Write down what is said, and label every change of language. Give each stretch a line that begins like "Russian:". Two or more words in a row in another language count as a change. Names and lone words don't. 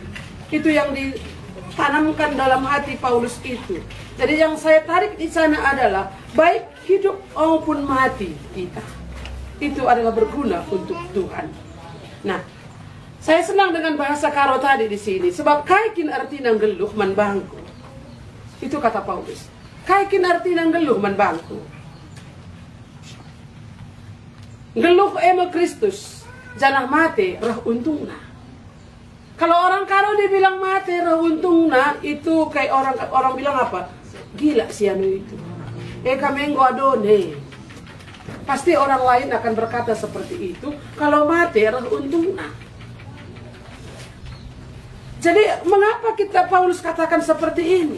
Indonesian: Itu yang ditanamkan dalam hati Paulus itu. Jadi yang saya tarik di sana adalah baik hidup maupun mati kita. Itu adalah berguna untuk Tuhan. Nah, saya senang dengan bahasa Karo tadi di sini.
Batak Karo: Sebab kaikin arti nang geluh man bangku. Itu kata Paulus. Kaikin arti nang geluh man bangku. Geluh ema Kristus, janah mate rah untungna.
Indonesian: Kalau orang Karo dibilang
Batak Karo: mate rah untungna,
Indonesian: itu kayak orang bilang apa? Gila si anu itu.
Batak Karo: Kamenggo adone.
Indonesian: Pasti orang lain akan berkata seperti itu. Kalau mati, untungnya. Jadi mengapa Paulus katakan seperti ini?